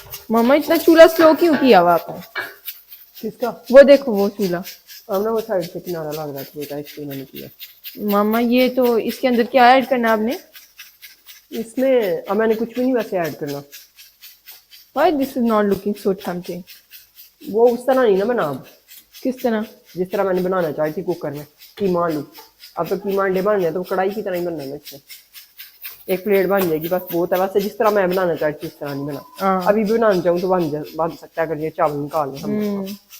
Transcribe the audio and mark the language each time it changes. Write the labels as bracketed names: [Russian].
[Hindi] मामा इतना चूल्हा स्लो क्यों किया हुआ आपने? किसका? वो देखो वो चूल्हा। अब ना वो साइड से किनारा लग रहा था, बेटा इसलिए मैंने किया। मामा ये तो इसके अंदर क्या ऐड करना है आपने? इसमें अब मैंने कुछ भी नहीं वैसे ऐड करना। [English] Why this is not looking so tempting? [Hindi] वो उस तरह नहीं ना बना, अब किस तरह? जिस तरह मैंने बनाना चाही थी कुकर में कीमा आलू। अब तो कीमा अंडे बन रहे तो कढ़ाई की तरह ही बनना है इसमें। एक प्लेट बन जाएगी बस, बहुत है। वैसे जिस तरह मैं बनाना चाहती थी उस तरह नहीं बना। हाँ। अभी भी बनाना चाहूँ तो बन सकता है, अगर ये चावल निकाल लें हम।